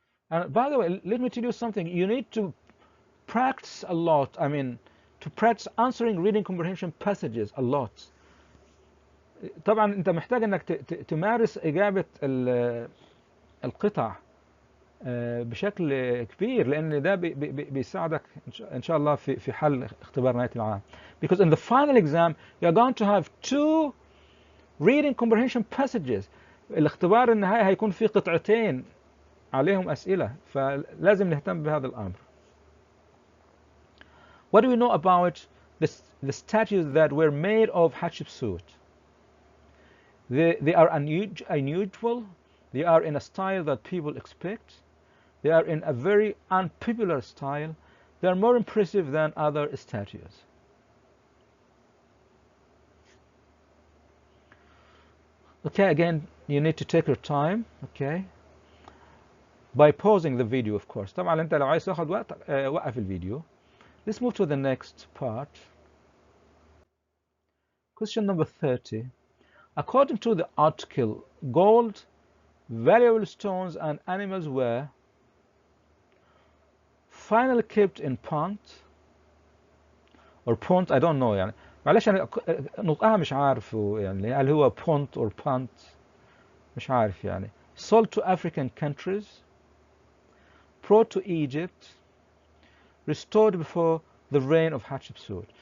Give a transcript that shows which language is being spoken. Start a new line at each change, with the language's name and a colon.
English: And by the way, let me tell you something. You need to practice a lot. I mean, to practice answering reading comprehension passages a lot.
Arabic: طبعا انت محتاج انك تمارس اجابة القطع بشكل كبير، لان ده بيساعدك ان شاء الله في حل اختبار نهاية العام.
English: Because in the final exam you're going to have 2 reading comprehension passages.
Arabic: الاختبار النهائي هيكون فيه قطعتين عليهم أسئلة، فلازم نهتم بهذا الأمر.
English: What do we know about the statues that were made of Hatshepsut? They are unusual. They are in a style that people expect. They are in a very unpopular style. They are more impressive than other statues. Okay, again, you need to take your time. Okay. By pausing the video, of course.
Arabic: طبعا انت لو عايز تاخد وقت وقف الفيديو.
English: Let's move to the next part. Question number 30. According to the article, gold, valuable stones and animals were finally kept in pont or pont, I don't know
Arabic: يعني معلش أنا نطقها مش عارفه يعني هل هو
English: pont or pont
Arabic: مش عارف يعني
English: sold to African countries, brought to Egypt, restored before the reign of Hatshepsut.